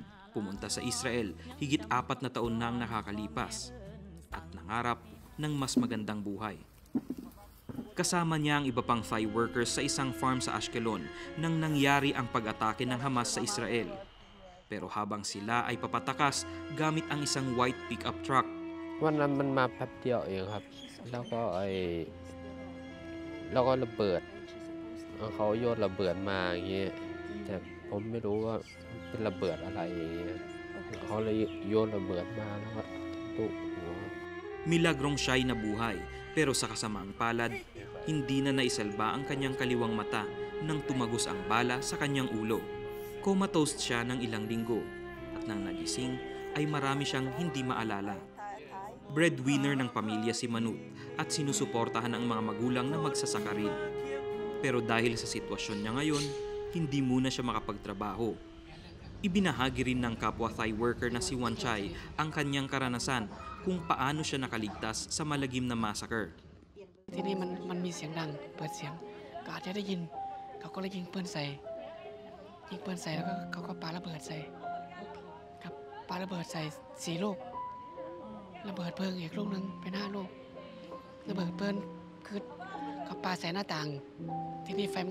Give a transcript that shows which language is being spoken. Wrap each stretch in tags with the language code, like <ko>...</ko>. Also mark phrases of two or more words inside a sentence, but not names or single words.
<tl>Pumunta sa Israel higit 4 na taon na ang nakakalipas at nangarap ng mas magandang buhay. Kasama niya ang iba pang</tl> <en>Thai workers</en> <tl>sa isang farm sa Ashkelon nang nangyari ang pag-atake ng Hamas sa Israel. Pero habang sila ay papatakas gamit ang isang</tl> <en>white pickup truck.</en> <th>วันนั้นมันมาแป๊บเดียวเองครับแล้วก็ระเบิดเขาโยนระเบิดมาอย่างเงี้ยแต่ผมไม่รู้ว่าเป็นระเบิดอะไรอย่างเงี้ยเขาเลยโยนระเบิดมาแล้วก็ตุหัว</th> <tl>Milagrong siya'y nabuhay, pero sa kasamaang palad, hindi na naisalba ang kanyang kaliwang mata nang tumagos ang bala sa kanyang ulo. Comatose siya ng ilang linggo at nang nagising ay marami siyang hindi maalala. Breadwinner ng pamilya si Manut at sinusuportahan ang mga magulang na magsasaka rin. Pero dahil sa sitwasyon niya ngayon, hindi muna siya makapagtrabaho. Ibinahagi rin ng kapwa</tl> <en>Thai worker</en> <tl>na si Wanchay ang kanyang karanasan kung paano siya nakaligtas sa malagim na massacre.</tl> <th>ที่นี่มันมีเสียงดังเปิดเสียงก็อาจจะได้ยินเขาก็เลยยิงปืนใส่แล้วก็เขาก็ปาระเบิดใส่ครับปาระเบิดใส่4 ลูกระเบิดเพลิงอีกลูกนึงเป็น5 ลูกระเบิดเพลิงคือเขาปาใส่หน้าต่างที่นี่ไฟมัน</th>